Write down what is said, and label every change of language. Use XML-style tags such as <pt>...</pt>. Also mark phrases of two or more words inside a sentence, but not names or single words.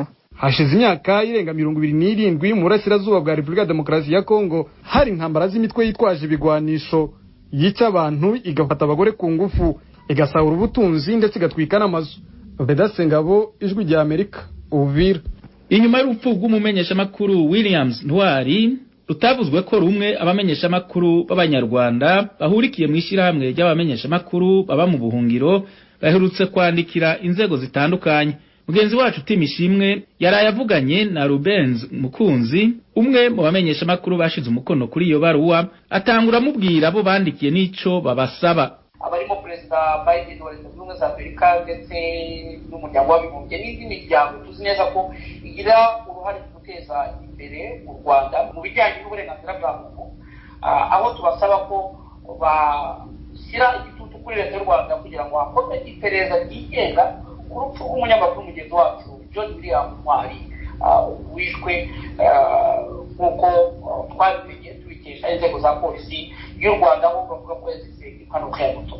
<rn>Hashize imyaka irenga 27 mu burasirazuba bwa Repubulika ya Demokarasi ya Kongo hari intambara z'imitwe yitwaje ibigwanisho yica abantu, igafata abagore ku ngufu, igasahura ubutunzi ndetse igatwika n'amazu. Vedaste Ngabo, Ijwi rya Amerika, Uvira. Inyuma y'urupfu rw'umumenyesha makuru Williams Ntwari rutavuzwe ko rumwe abamenyesha makuru b'Abanyarwanda bahurikiye mu ishirahamwe ry'abamenyesha makuru baba mu buhungiro baherutse kwandikira inzego zitandukanye. Mugenzi wacu Timishimwe yaraye avuganye na Rubenz Mukunzi, umwe mu bamenyesha makuru bashize umukono kuri iyo baruwa, atangura mubwira abo bandikiye n'ico babasaba.</rn> <rw>Abarimo Perezida Biden wa Leta Zunze Ubumwe za Amerika ndetse n'umuryango w'abibumbye n'indi miryango tuzi neza ko igira uruhare mu guteza imbere u Rwanda mu bijyanye n'uburenganzira bwa muntu, aho tubasaba ko bashyira igitutu kuri Leta y'u Rwanda kugira ngo hakorwe iperereza ryigenga ku rupfu rw'umunyamakuru mugenzi wacu John William Ntwari wishwe nk'uko twabimenye tubikesha inzego za polisi y'u Rwanda aho bavuga ko yazize impanuka ya moto.</rw>